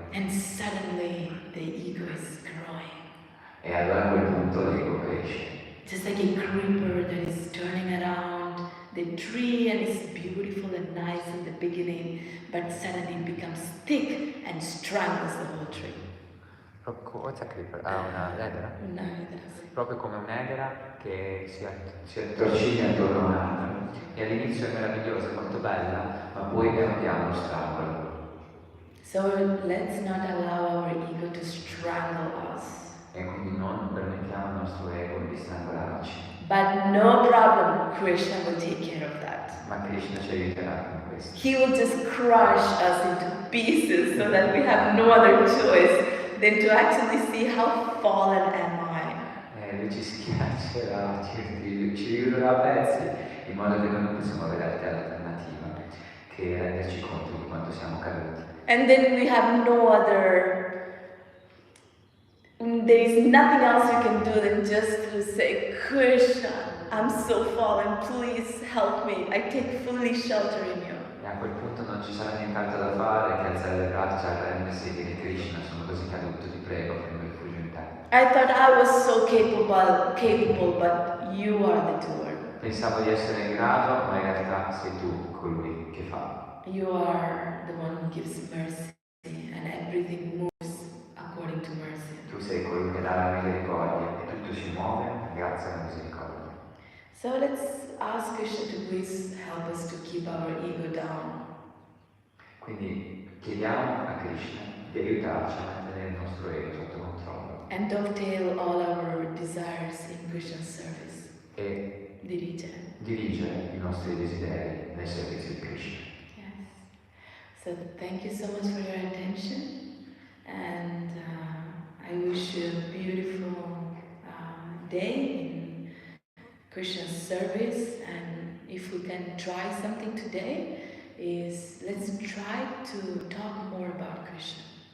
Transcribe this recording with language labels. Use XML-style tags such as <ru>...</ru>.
<en>And suddenly the ego is growing.</en> <it>E allora a quel punto l'ego cresce.</it> <en>Just like a creeper that is turning around the tree and is beautiful and nice in the beginning, but suddenly it becomes thick and strangles the whole tree. What's a creeper?</en> <it>Ah, una edera? Un'edera. Proprio come un'edera che si attorciglia intorno a un albero. E all'inizio è meravigliosa, è molto bella, ma poi piano piano strangola.</it> <en>So let's not allow our ego to strangle us.</en> <it>E quindi non permettiamo al nostro ego di strangolarci.</it> <en>But no problem, Krishna will take care of that.</en> <it>Ma Krishna ci aiuterà con questo.</it> <en>He will just crush us into pieces so that we have no other choice than to actually see how fallen am I.</en> <it>Lui ci schiaccerà, ci ridurrà a pezzi, in modo che noi non possiamo avere altra alternativa che renderci conto di quanto siamo caduti.</it> <en>And then we have no other, there is nothing else you can do than just to say, Krishna, I'm so fallen, please help me. I take fully shelter in you.</en> <it>E a quel punto non ci sarà nient'altro da fare che alzare le braccia, arrendersi e dire Krishna, sono così caduto, ti prego, prendi il rifugio in te.</it> <en>I thought I was so capable, but you are the doer.</en> <it>Pensavo di essere in grado, ma in realtà sei tu colui che fa.</it> <en>You are the one who gives mercy and everything moves according to mercy.</en> <it>Tu sei colui che dà la misericordia e tutto si muove grazie alla misericordia.</it> <en>So let's ask Krishna to please help us to keep our ego down.</en> <it>Quindi chiediamo a Krishna di aiutarci a mantenere il nostro ego sotto controllo.</it> <en>And dovetail all our desires in Krishna's service.</en> <it>E Dirigere. dirigere i nostri desideri nel servizio di Krishna.</it> <en>Yes. So thank you so much for your attention, and I wish you a beautiful day in Krishna's service. And if we can try something today, is let's try to talk more about Krishna.</en>